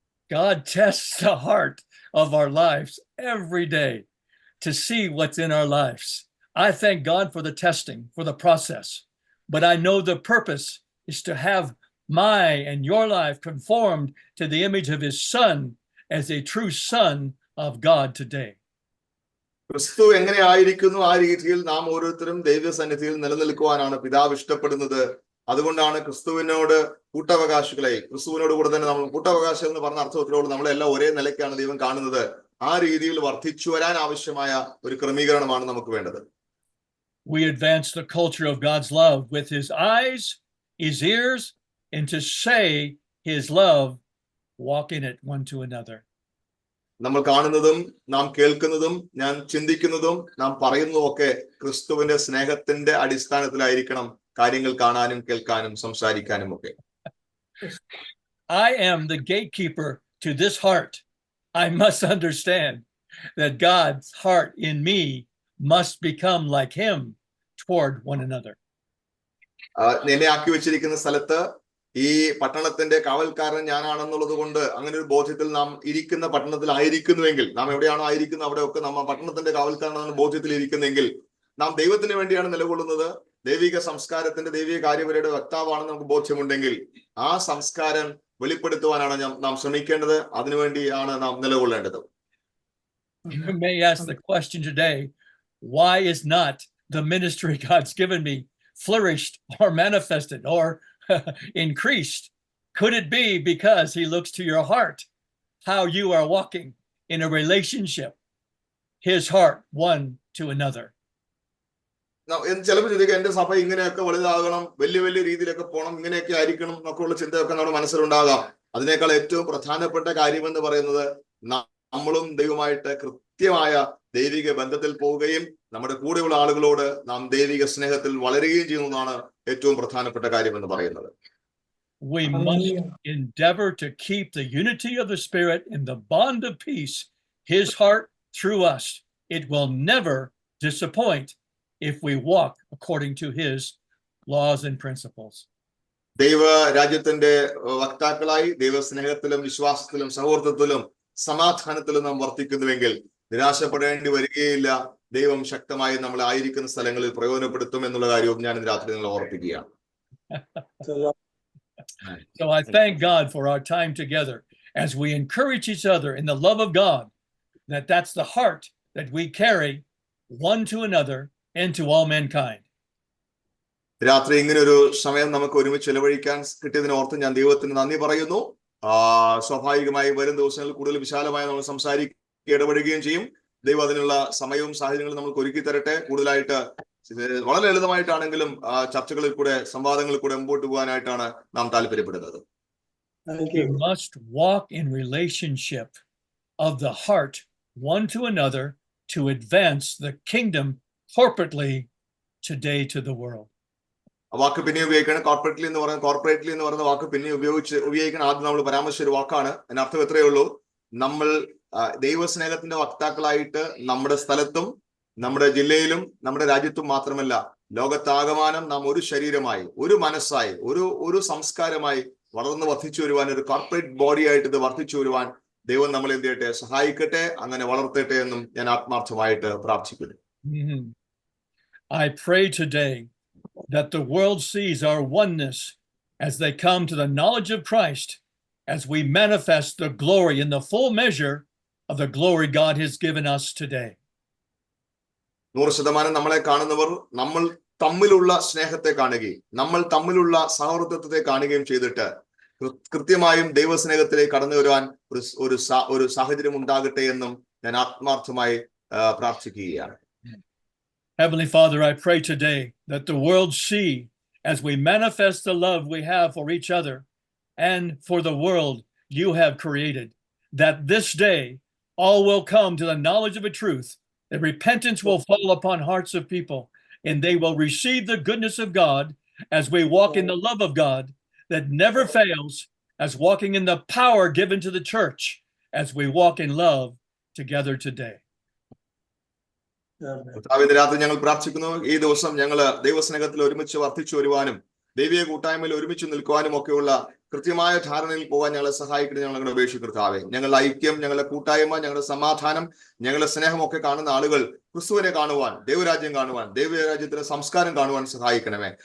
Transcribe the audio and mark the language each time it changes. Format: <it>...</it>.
<en>God tests the heart of our lives every day to see what's in our lives. I thank God for the testing, for the process, but I know the purpose is to have my and your life conformed to the image of his son as a true son of God today.</en> <ml>ക്രിസ്തു എങ്ങനെ ആയിരിക്കുന്നു ആ രീതിയിൽ നാം ഓരോരുത്തരും ദൈവസന്നിധിയിൽ നിലനിൽക്കുവാനാണ് പിതാവ് ഇഷ്ടപ്പെടുന്നത്. അതുകൊണ്ടാണ് ക്രിസ്തുവിനോട് കൂട്ടവകാശികളായി, ക്രിസ്തുവിനോട് കൂടെ തന്നെ നമ്മൾ കൂട്ടവകാശം എന്ന് പറഞ്ഞ അർത്ഥത്തിലോട് നമ്മളെല്ലാം ഒരേ നിലയ്ക്കാണ് ദൈവം കാണുന്നത്. ആ രീതിയിൽ വർദ്ധിച്ചു വരാൻ ആവശ്യമായ ഒരു ക്രമീകരണമാണ് നമുക്ക് വേണ്ടത്.</ml> <en>we advance the culture of God's love with his eyes, his ears, and to say his love, walk in it one to another.</en> <ml>നമ്മൾ കാണുന്നതും നാം കേൾക്കുന്നതും ഞാൻ ചിന്തിക്കുന്നതും നാം പറയുന്നതും ഒക്കെ ക്രിസ്തുവിന്റെ സ്നേഹത്തിന്റെ അടിസ്ഥാനത്തിലായിരിക്കണം കാര്യങ്ങൾ കാണാനും കേൾക്കാനും സംസാരിക്കാനും ഒക്കെ.</ml> <en>I am the gatekeeper to this heart. I must understand that God's heart in me must become like him toward one another.</en> <ml>എന്നെ ആക്കി വെച്ചിരിക്കുന്ന സ്ഥലത്ത് ഈ പട്ടണത്തിന്റെ കാവൽക്കാരൻ ഞാനാണെന്നുള്ളത് കൊണ്ട് അങ്ങനെ ഒരു ബോധ്യത്തിൽ നാം ഇരിക്കുന്ന പട്ടണത്തിലായിരിക്കുന്നുവെങ്കിൽ, നാം എവിടെയാണോ ആയിരിക്കുന്നത് അവിടെയൊക്കെ നാം പട്ടണത്തിന്റെ കാവൽക്കാരനാണെന്ന ബോധ്യത്തിൽ ഇരിക്കുന്നെങ്കിൽ നാം ദൈവത്തിന് വേണ്ടിയാണ് നിലകൊള്ളുന്നത്, ദൈവിക സംസ്കാരത്തിന്റെ ദൈവിക കാര്യപരയുടെ വക്താവാണെന്ന് നമുക്ക് ബോധ്യമുണ്ടെങ്കിൽ ആ സംസ്കാരം വെളിപ്പെടുത്തുവാനാണ് നാം ശ്രമിക്കേണ്ടത്. അതിനുവേണ്ടിയാണ് നാം നിലകൊള്ളേണ്ടത്.</ml> <en>You may ask the question today, why is not the ministry God's given me flourished or manifested or increased? Could it be because he looks to your heart, how you are walking in a relationship, his heart one to another?</en> <ml>ചിലപ്പോൾ ചോദിക്കുക, എന്റെ സഭ ഇങ്ങനെയൊക്കെ വലുതാകണം, വലിയ വലിയ രീതിയിലൊക്കെ പോകണം, ഇങ്ങനെയൊക്കെ ആയിരിക്കണം എന്നൊക്കെയുള്ള ചിന്തയൊക്കെ നമ്മുടെ മനസ്സിലുണ്ടാകാം. അതിനേക്കാൾ ഏറ്റവും പ്രധാനപ്പെട്ട കാര്യം എന്ന് പറയുന്നത് നമ്മളും ദൈവമായിട്ട് കൃത്യമായ ദൈവിക ബന്ധത്തിൽ പോവുകയും നമ്മുടെ കൂടെയുള്ള ആളുകളോട് നാം ദൈവിക സ്നേഹത്തിൽ വളരുകയും ചെയ്യുന്നതാണ് ഏറ്റവും പ്രധാനപ്പെട്ട കാര്യം എന്ന് പറയുന്നത്.</ml> <en>We must endeavor to keep the unity of the Spirit in the bond of peace, his heart through us. It will never disappoint if we walk according to his laws and principles.</en> <ml>ദൈവ രാജ്യത്തിന്റെ വക്താക്കളായി ദൈവസ്നേഹത്തിലും വിശ്വാസത്തിലും സൗഹൃദത്തിലും സമാധാനത്തിലും നാം വർത്തിക്കുന്നുവെങ്കിൽ നിരാശപ്പെടേണ്ടി വരികയില്ല. ദൈവം ശക്തമായി നമ്മളെ ആയിരിക്കുന്ന സ്ഥലങ്ങളിൽ പ്രയോജനപ്പെടുത്തും എന്നുള്ള കാര്യവും ഞാൻ ഇന്ന് രാത്രി നിങ്ങളെ ഓർപ്പിക്കുകയാണ്.</ml> <en>So I thank God for our time together as we encourage each other in the love of God, that's the heart that we carry one to another and to all mankind.</en> <ml>രാത്രി ഇങ്ങനെ ഒരു സമയം നമുക്ക് ഒരുമിച്ച് ചെലവഴിക്കാൻ കിട്ടിയതിന് ഓർത്ത് ഞാൻ ദൈവത്തിന് നന്ദി പറയുന്നു. സ്വാഭാവികമായി വരും ദിവസങ്ങളിൽ കൂടുതൽ വിശാലമായി നമ്മൾ സംസാരിക്കുകയും ഇടപെടുകയും ചെയ്യും. ദൈവം അതിനുള്ള സമയവും സാഹചര്യങ്ങളും നമുക്ക് ഒരുക്കി തരട്ടെ. കൂടുതലായിട്ട് വളരെ ലളിതമായിട്ടാണെങ്കിലും ചർച്ചകളിൽ കൂടെ സംവാദങ്ങളിൽ കൂടെ മുമ്പോട്ട് പോകാനായിട്ടാണ് നാം താല്പര്യപ്പെടുന്നത്.</ml> <en>We must walk in relationship of the heart one to another to advance the kingdom corporately today to the world.</en> <ml>വാക്ക് പിന്നെ ഉപയോഗിക്കണം. കോർപ്പറേറ്റ്ലി എന്ന് പറയുന്ന വാക്ക് പിന്നെ ഉപയോഗിക്കണം. ആദ്യം നമ്മൾ പരാമർശിച്ച ഒരു വാക്കാണ്. അതിനർത്ഥം എത്രയേ ഉള്ളൂ, നമ്മൾ ദൈവസ്നേഹത്തിന്റെ വക്താക്കളായിട്ട് നമ്മുടെ സ്ഥലത്തും നമ്മുടെ ജില്ലയിലും നമ്മുടെ രാജ്യത്തും മാത്രമല്ല ലോകത്താകമാനം നാം ഒരു ശരീരമായി, ഒരു മനസ്സായി, ഒരു സംസ്കാരമായി വളർന്ന് വർദ്ധിച്ചു വരുവാൻ, ഒരു കോർപ്പറേറ്റ് ബോഡി ആയിട്ട് ഇത് വർദ്ധിച്ചു വരുവാൻ ദൈവം നമ്മളെ എന്ത് ചെയ്യട്ടെ, സഹായിക്കട്ടെ, അങ്ങനെ വളർത്തട്ടെ എന്നും ഞാൻ ആത്മാർത്ഥമായിട്ട് പ്രാർത്ഥിക്കുന്നു.</ml> <en>I pray today that the world sees our oneness as they come to the knowledge of Christ, as we manifest the glory in the full measure of the glory God has given us today.</en> <ml>100% നമ്മളെ കാണുന്നവർ നമ്മൾ തമ്മിലുള്ള സ്നേഹത്തെ കാണുകയും നമ്മൾ തമ്മിലുള്ള സൗഹൃദത്തെ കാണുകയും ചെയ്തിട്ട് കൃത്യമായും ദൈവസ്നേഹത്തിലേക്ക് കടന്നു വരുവാൻ ഒരു സാഹചര്യം ഉണ്ടാകട്ടെ എന്നും ഞാൻ ആത്മാർത്ഥമായി പ്രാർത്ഥിക്കുകയാണ്.</ml> <en>Heavenly Father, I pray today that the world see, as we manifest the love we have for each other and for the world you have created, that this day all will come to the knowledge of a truth, that repentance will fall upon hearts of people, and they will receive the goodness of God as we walk in the love of God that never fails, as walking in the power given to the church as we walk in love together today.</en> <ml>രാത്രി ഞങ്ങൾ പ്രാർത്ഥിക്കുന്നു, ഈ ദിവസം ഞങ്ങള് ദൈവസ്നേഹത്തിൽ ഒരുമിച്ച് വർദ്ധിച്ചു വരുവാനും ദൈവിക കൂട്ടായ്മയിൽ ഒരുമിച്ച് നിൽക്കുവാനും ഒക്കെയുള്ള കൃത്യമായ ധാരണയിൽ പോകാൻ ഞങ്ങളെ സഹായിക്കണം. ഞങ്ങളുടെ അപേക്ഷിക്കർത്താവേ, ഞങ്ങളുടെ ഐക്യം, ഞങ്ങളുടെ കൂട്ടായ്മ, ഞങ്ങളുടെ സമാധാനം, ഞങ്ങളുടെ സ്നേഹമൊക്കെ കാണുന്ന ആളുകൾ ക്രിസ്തുവിനെ കാണുവാൻ, ദൈവരാജ്യം കാണുവാൻ, ദൈവരാജ്യത്തിന്റെ സംസ്കാരം കാണുവാൻ സഹായിക്കണമേ.</ml>